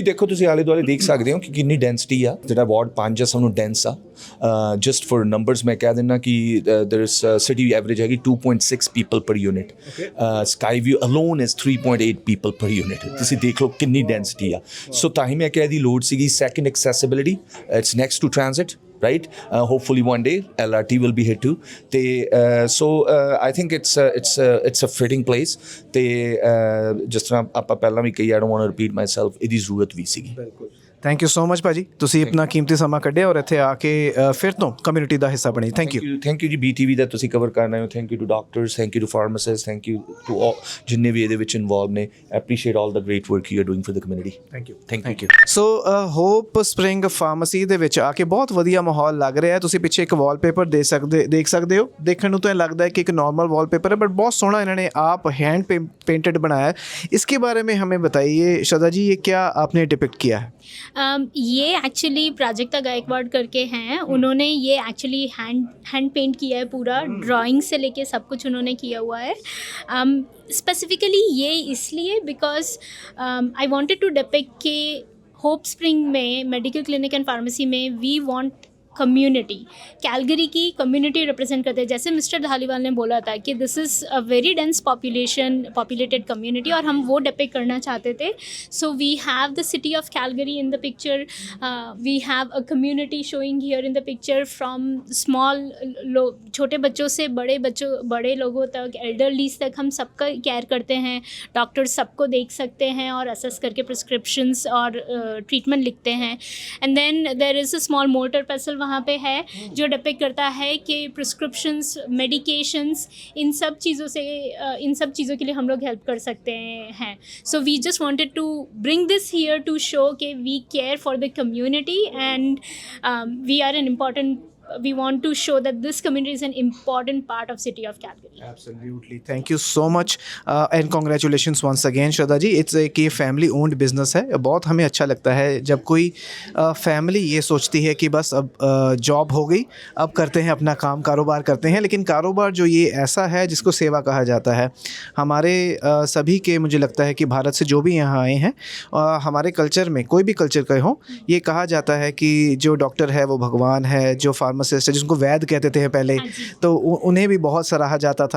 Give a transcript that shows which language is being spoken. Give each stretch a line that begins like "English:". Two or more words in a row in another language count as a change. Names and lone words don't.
Punjabi: ਦੇਖੋ ਤੁਸੀਂ ਆਲੇ ਦੁਆਲੇ ਦੇਖ ਸਕਦੇ ਹੋ ਕਿ ਕਿੰਨੀ ਡੈਂਸਿਟੀ ਆ, ਜਿਹੜਾ ਵਾਰਡ 5 ਆ ਸਭ ਨੂੰ ਡੈਂਸ ਆ।
English: Just for numbers
Punjabi: ਮੈਂ ਕਹਿ ਦਿੰਦਾ ਕਿ
English: there is city average ਹੈਗੀ 2.6 people per unit, Sky View alone is 3.8 people per unit.
Punjabi: ਤੁਸੀਂ ਦੇਖ ਲਓ ਕਿੰਨੀ ਡੈਂਸਿਟੀ ਆ। ਸੋ ਤਾਂ ਹੀ ਮੈਂ ਕਹਿ ਦੀ ਲੋੜ ਸੀਗੀ।
English: Second accessibility, it's next to transit, right? Hopefully one day LRT will be here too. So I think it's a fitting place.
Punjabi: ਜਿਸ ਤਰ੍ਹਾਂ ਆਪਾਂ ਪਹਿਲਾਂ ਵੀ ਕਹੀ,
English: I don't want to repeat myself,
Punjabi: ਇਹਦੀ ਜ਼ਰੂਰਤ ਵੀ ਸੀਗੀ। ਬਿਲਕੁਲ।
English: Thank you so much
Punjabi: ਭਾਜੀ, ਤੁਸੀਂ ਆਪਣਾ ਕੀਮਤੀ ਸਮਾਂ ਕੱਢਿਆ ਔਰ ਇੱਥੇ ਆ ਕੇ ਫਿਰ ਤੋਂ ਕਮਿਊਨਿਟੀ ਦਾ ਹਿੱਸਾ ਬਣੇ।
English: Thank you. Thank you
Punjabi: ਜੀ BTV ਦਾ ਤੁਸੀਂ ਕਵਰ ਕਰਨਾ ਹੋ।
English: Thank you to doctors, thank you to pharmacist, thank you to all
Punjabi: ਜਿੰਨੇ ਵੀ ਇਹਦੇ ਵਿੱਚ ਇਨਵੋਲਵ ਨੇ।
English: Appreciate all the great work you are doing for the community. Thank you. Thank you.
Punjabi: ਸੋ ਹੋਪ ਸਪਰਿੰਗ ਫਾਰਮੇਸੀ ਦੇ ਵਿੱਚ ਆ ਕੇ ਬਹੁਤ ਵਧੀਆ ਮਾਹੌਲ ਲੱਗ ਰਿਹਾ ਹੈ। ਤੁਸੀਂ ਪਿੱਛੇ ਇੱਕ ਵਾਲਪੇਪਰ ਦੇਖ ਸਕਦੇ ਹੋ। ਦੇਖਣ ਨੂੰ ਤਾਂ ਲੱਗਦਾ
Hindi: है कि एक नॉर्मल वॉलपेपर है, बट बहुत सोना इन्होंने आप
English: hand painted
Hindi: बनाया है। इसके बारे में हमें बताइए श्रद्धा जी, ये क्या आपने डिपिक्ट किया है? ये एक्चुअली प्राजक्ता गायकवाड़ करके हैं, उन्होंने ये एक्चुअली
English: hand paint
Hindi: किया है, पूरा ड्राइंग से लेके सब कुछ उन्होंने किया हुआ है। स्पेसिफिकली ये इसलिए
English: because I wanted to depict
Hindi: कि होप स्प्रिंग में
English: medical clinic and pharmacy
Hindi: में
English: we want community,
Hindi: कैलगरी की कम्युनिटी रिप्रेजेंट करते हैं। जैसे मिस्टर धालीवाल ने बोला था कि
English: this is a very dense populated community,
Hindi: और हम वो डिपिक्ट करना चाहते थे।
English: So we have the City of Calgary in the picture, we have a community showing here in the picture, from small
Hindi: छोटे बच्चों से बड़े लोगों तक, एल्डरलीज तक, हम सबका केयर करते हैं। डॉक्टर्स सबको देख सकते हैं और असेस करके प्रिस्क्रिप्शंस और ट्रीटमेंट लिखते हैं।
English: And then there is a small motor pesal
Hindi: वहाँ पे है जो डिपिक्ट करता है कि प्रिस्क्रिप्शंस, मेडिकेशंस, इन सब चीज़ों के लिए हम लोग हेल्प कर सकते हैं।
English: So we just wanted to bring this here to show कि we care for the community and we are an important, we want to show that this community is an important part of city of Calgary. Absolutely. Thank you so much and congratulations once again श्रद्धा जी।
Hindi: इट्स एक ये
English: family owned business
Hindi: है। बहुत हमें अच्छा लगता है जब कोई फैमिली ये सोचती है कि बस अब जॉब हो गई, अब करते हैं अपना काम, कारोबार करते हैं। लेकिन कारोबार जो ये ऐसा है जिसको सेवा कहा जाता है। हमारे सभी के, मुझे लगता है कि भारत से जो भी यहाँ आए हैं, हमारे कल्चर में कोई भी कल्चर का हो, ये कहा जाता है कि जो डॉक्टर है वो भगवान है, जो फार्मासिस्ट है जिनको वैद्य कहते थे पहले, तो उन्हें भी बहुत सराहा जाता था।